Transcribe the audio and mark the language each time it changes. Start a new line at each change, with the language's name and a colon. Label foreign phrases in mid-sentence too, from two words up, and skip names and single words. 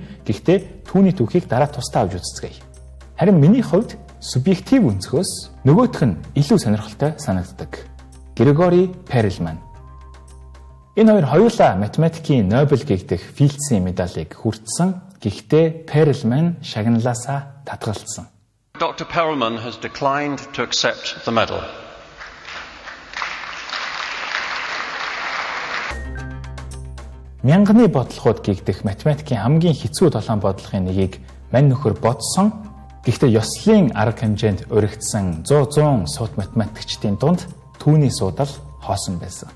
Mongolian: Гэхдээ түүний түүхийг дараа тусдаа авч үзцгээе. Харин миний хувьд субъектив өнцгөөс нөгөөх нь илүү сонирхолтой санагддаг. Григори Перельман. Энэ хоёр хоёулаа математикийн Нобель гэгдэх Филдсийн медалийг хүртсэн. Гэхдээ Перельман шагналаасаа татгалцсан.
English: Dr. Perelman has declined to accept the medal.
Mongolian: Мянганы бодлогууд гэгдэх математикийн хамгийн хэцүү 7 бодлогын нэгийг мань нөхөр бодсон. Гэхдээ ёслолын арга хэмжээнд өргөдсөн 100 суут математикчдын дунд түүний суудал хоосон байсан.